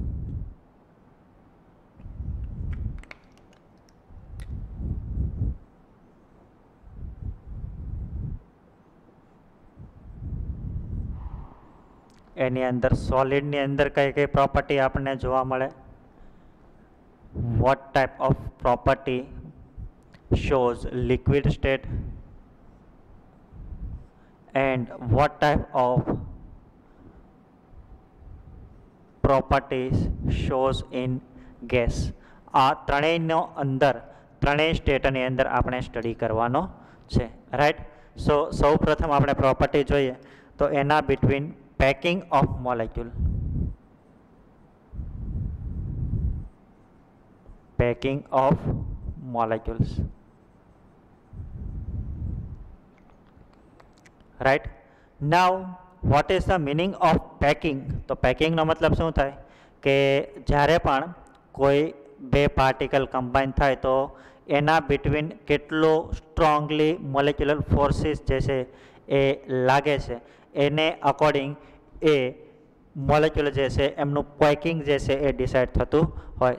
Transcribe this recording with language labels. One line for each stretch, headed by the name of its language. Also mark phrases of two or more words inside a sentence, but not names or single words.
Gujarati: એની અંદર સોલિડની અંદર કઈ કઈ પ્રોપર્ટી આપણને જોવા મળે.
English: what type of property shows liquid state and what type of properties shows in gas.
Gujarati: આ ત્રણેયનો અંદર ત્રણેય સ્ટેટની અંદર આપણે સ્ટડી કરવાનો છે. રાઈટ. સો સૌ પ્રથમ આપણે પ્રોપર્ટી જોઈએ તો એના બિટવીન
English: packing of molecule. Packing of molecules. Right. Now what is the meaning of packing?
Gujarati: તો packing નો મતલબ શું થાય કે જ્યારે પણ કોઈ બે પાર્ટિકલ કમ્બાઈન થાય તો એના બિટવીન કેટલો સ્ટ્રોંગલી
English: molecular forces
Gujarati: જે છે એ લાગે છે, એને અકોર્ડિંગ એ મોલેક્યુલ જે છે એમનું પેકિંગ જે છે એ ડિસાઇડ થતું હોય.